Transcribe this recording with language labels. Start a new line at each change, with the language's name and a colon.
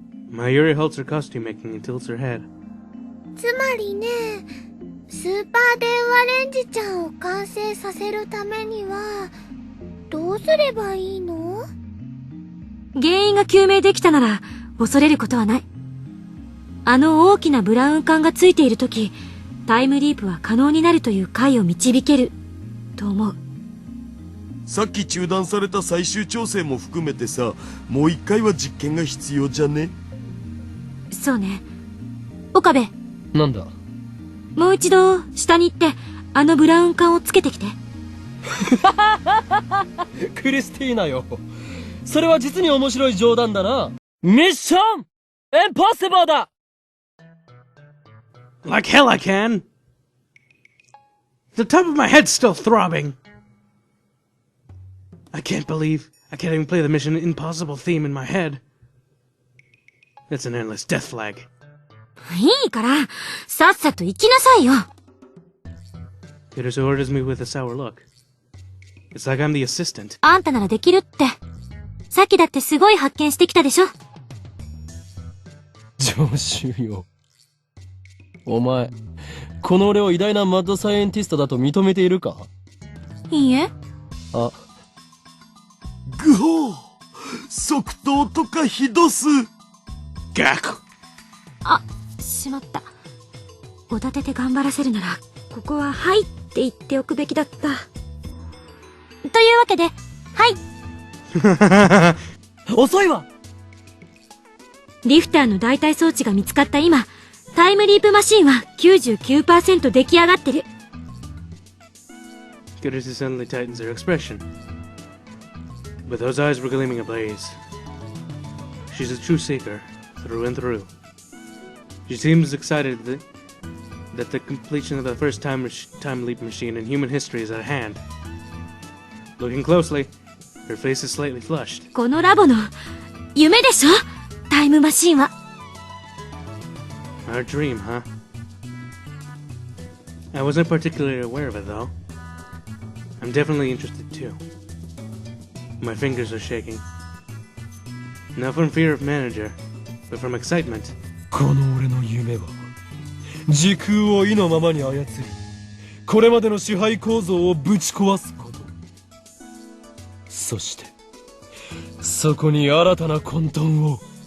English: Mayuri halts her costume making and tilts her head.
Japanese: つまりね、スーパー電話レンジちゃんを完成させるためにはどうすればいいの？原因が究明できたなら恐れることはない。あの大きなブラウン管がついているとき、タイムリープは可能になるという解を導けると思う。さっき中断された最終調整も含めてさ、もう一回は実験が必要じゃね？そうね。岡部。なんだ？もう一度下に行ってあのブラウン管をつけてきて。クリスティーナよ。それは実に面白い冗談だな。ミッションインポッシブルだ。
English: Like hell I can! The top of my head's still throbbing! I can't even play the Mission Impossible theme in my head. It's an endless death flag.
Japanese: いいから、さっさと行きなさいよ。
English: Kurusu orders me with a sour look. It's like I'm the assistant.
Japanese: あんたならできるって。さっきだってすごい発見してきたでしょ。常習よ。お前、この俺を偉大なマッドサイエンティストだと認めているか？いいえ。あ。ぐほー、即答とかひどす。ガク。あ、しまった。おだてて頑張らせるなら、ここははいって言っておくべきだった。というわけで、はい。遅いわ。リフターの代替装置が見つかった今、タイムリープマシンは 99% 出来上がってる。
English: Kirisu suddenly tightens her expression, but those eyes were gleaming ablaze. She's a true seeker, through and through. She seems excited that the completion of the first time leap machine in human history is at hand. Looking closely, her face is slightly flushed.
Japanese: このラボの夢でしょ？タイムマシンは。
English: Our dream, huh? I wasn't particularly aware of it, though. I'm definitely interested, too. My fingers are shaking. Not from fear of manager, but from excitement.
Japanese: この俺の夢は時空を意のままに操り、これまでの支配構造をぶち壊すこと。そしてそこに新たな混沌を。